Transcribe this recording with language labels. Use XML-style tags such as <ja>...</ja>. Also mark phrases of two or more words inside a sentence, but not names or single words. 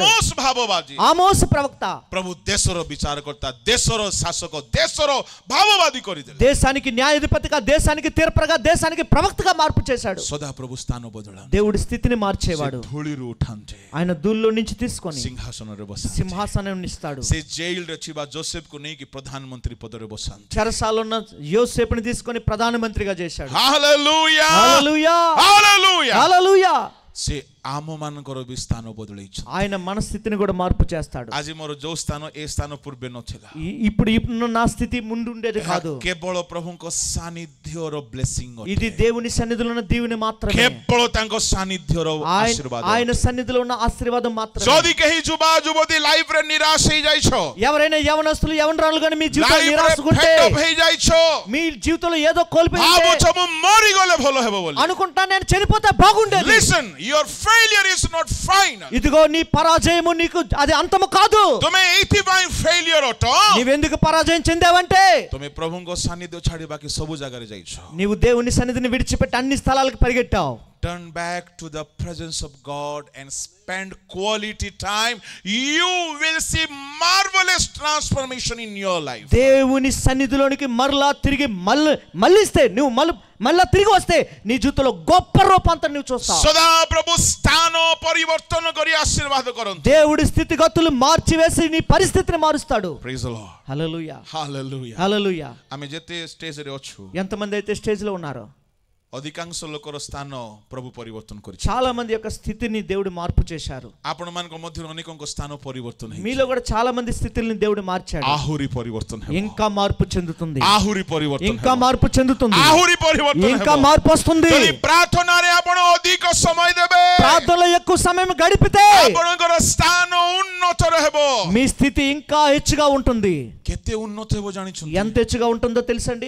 <or>ଆମୋସ ଭାବବାଦୀ।</or> <te>ఆమోసు ప్రవక్త।</te> <or>ପ୍ରଭୁ ଦେଶର ବିଚାରକର୍ତ୍ତା, ଦେଶର ଶାସକ, ଦେଶର ଭାବବାଦୀ କରିଦେଲେ।</or> <te>దేశానికి న్యాయాధిపతిగా, దేశానికి తీర్పరగా, దేశానికి ప్రవక్తగా మార్పు చేశాడు।</te> <or>ସଦା ପ୍ରଭୁ ସ୍ଥାନ ବଦଳାନ୍ତି।</or> <te>దేవుడి స్థితిని మార్చేవాడు।</te> <or>ସେ ଧୂଳିରୁ ଉଠାନ୍ତି,</or> <te>ఆయన ధూళిలో నుంచి తీసుకొని</te> <or>ସିଂହାସନରେ ବସାନ୍ତି।</or> <te>సింహాసనం ఇస్తాడు।</te> <or>ସେ ଜେଲରେ ଥିବା ଯୋସେଫକୁ ନେଇକି ପ୍ରଧାନମନ୍ତ୍ରୀ ପଦରେ ବସାନ୍ତି।</or> <te>చెరసాలలో ఉన్న యోసేపుని తీసుకొని ప్రధానమంత్రిగా చేశాడు।</te> <or>ହାଲେଲୁୟା</or> <te>హల్లెలూయా</te> <or>ହାଲେଲୁୟା।</or> <te>హల్లెలూయా।</te> <or>ସେ ଆମମାନଙ୍କର ବି ସ୍ଥାନ ବଦଳେଇଛନ୍ତି।</or> <te>ఆయన మన స్థితిని కూడా మార్పు చేస్తాడు।</te> <or>ଆଜି ମୋର ଯୋଉ ସ୍ଥାନ ଏ ସ୍ଥାନ ପୂର୍ବେ ନଥିଲା।</or> <te>ఇప్పుడు నా స్థితి ముందు ఉండేది కాదు।</te> <or>କେବଳ ପ୍ରଭୁଙ୍କ ସାନିଧ୍ୟର ବ୍ଲେସିଂ</or> <te>ఇది దేవుని సన్నిధిలో ఉన్న దీవెన మాత్రమే।</te> <or>କେବଳ ତାଙ୍କ ସାନିଧ୍ୟର ଆଶୀର୍ବାଦ।</or> <te>ఆయన సన్నిధిలో ఉన్న ఆశీర్వాదం మాత్రమే।</te> <or>ଯଦି କେହି ଯୁବା ଯୁବତୀ ଲାଇଫରେ ନିରାଶ ହେଇଯାଇଛ,</or> <te>ఎవరైనా యవనస్తులు యవనరాలు కానీ మీ జీవితంలో</te> <or>ଲାଇଫରେ</or> <te>నిరాశకుంటే,</te> <en>fed up</en> <or>ହେଇଯାଇଛ,</or> <te>మీ జీవితంలో ఏదో కోల్పోయి</te> <or>ଭାବୁଛ ମୁଁ ମରିଗଲେ ଭଲ ହେବ ବୋଲି।</or> <te>అనుకుంటా నేను చనిపోతే బాగుండేది।</te> <en>Listen, your failure is not final.</en> <te>ఇదిగో నీ పరాజయము నీకు అది అంతము కాదు।</te> <or>ତୁମେ ଏଇଥିପାଇଁ failure ଅଟ,</or> <te>నీవెందుకు పరాజయం చెందావంటే</te> <or>ତୁମେ ପ୍ରଭୁଙ୍କ ସାନିଧ୍ୟ ଛାଡିବାକି ସବୁ ଜାଗାରେ ଯାଇଛ।</or> <te>నీవు దేవుని సన్నిధిని విడిచిపెట్టి అన్ని స్థలాలకు పరిగెట్టావు।</te> <en>turn back to the presence of God and spend quality time, you will see marvelous transformation in your life.</en> <te>దేవుని సన్నిధిలోనికి మరలా తిరిగి మళ్ళిస్తే నువ్వు మళ్ళా తిరిగి వస్తే నీ జీవితంలో గొప్ప రూపాంతరం నువ్వు చూస్తావు.</te> <or>ସଦା ପ୍ରଭୁ ସ୍ଥାନ ପରିବର୍ତ୍ତନ କରି ఆశీర్వాద କରନ୍ତୁ.</or> <te>దేవుడి స్థితిగతులు మార్చివేసి నీ పరిస్థితిని మారుస్తాడు.</te> <en>Praise the Lord.</en> <te>హల్లెలూయా.</te> <en>Hallelujah.</en> <te>హల్లెలూయా.</te> <or>ଆମେ ଯେତେ ଷ୍ଟେଜରେ ଅଛୁ,</or> <te>ఎంతమంది అయితే స్టేజ్ లో ఉన్నారో</te> <or>ଅଧିକାଂଶ ଲୋକର ସ୍ଥାନ ପ୍ରଭୁ ପରିବର୍ତ୍ତନ କରିଛି.</or> <te>చాలా మంది యొక్క స్థితిని దేవుడు మార్పు చేశారు.</te> <or>ଆପଣମାନଙ୍କ ମଧ୍ୟରୁ ଅନେକଙ୍କ ସ୍ଥାନ ପରିବର୍ତ୍ତନ ହେଇଛି.</or> <te>మీలో కూడా చాలా మంది స్థితిని దేవుడు మార్చాడు.</te> <or>ଆହୁରି ପରିବର୍ତ୍ତନ ହେବ.</or> <te>ఇంకా మార్పు చెందుతుంది.</te> <or>ଆହୁରି ପରିବର୍ତ୍ତନ</or> <te>ఇంకా</te> <or>ହେବ.</or> <te>మార్పు చెందుతుంది.</te> <or>ଆହୁରି ପରିବର୍ତ୍ତନ ହେବ.</or> <te>ఇంకా మార్పు వస్తుంది.</te> <or>ଯଦି ପ୍ରାର୍ଥନାରେ ଆପଣ ଅଧିକ ସମୟ ଦେବେ,</or> <te>ప్రార్థనలో ఎక్కువ సమయం గడిపితే</te> <or>ଆପଣଙ୍କର ସ୍ଥାନ ଉନ୍ନତର ହେବ.</or> <te>మీ స్థితి ఇంకా హెచ్చుగా ఉంటుంది.</te> <or>କେତେ ଉନ୍ନତ ହେବ ଜାଣିଛନ୍ତି?</or> <te>ఎంత హెచ్చుగా ఉంటుందో తెలుసండి.</te>